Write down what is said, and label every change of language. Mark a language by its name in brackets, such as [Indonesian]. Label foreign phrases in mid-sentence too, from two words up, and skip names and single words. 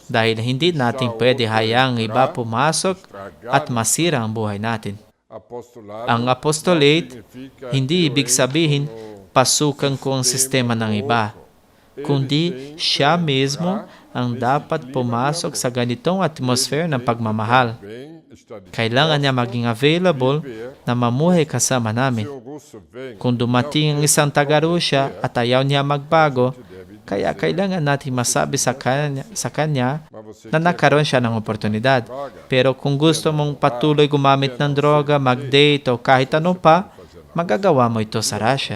[Filipino] Dahil hindi natin pwede hayaang iba pumasok at masira ang buhay natin. [Portuguese] apostolado [Filipino] Ang apostolate, [Portuguese] significa [Filipino] hindi ibig sabihin pasukan ko ang sistema ng iba, kundi siya mismo ang dapat pumasok sa ganitong atmosphere ng pagmamahal. [Portuguese] bem está de [Filipino] Kailangan niya maging available na mamuhay kasama namin. [Portuguese] o russo vem [Filipino] Kung dumating ang isang taga-Rusya at ayaw niya magbago, kaya kailangan natin masabi sa kanya na nagkaroon siya ng oportunidad. Pero kung gusto mong patuloy gumamit ng droga, mag-date o kahit ano pa, magagawa mo ito sa Russia.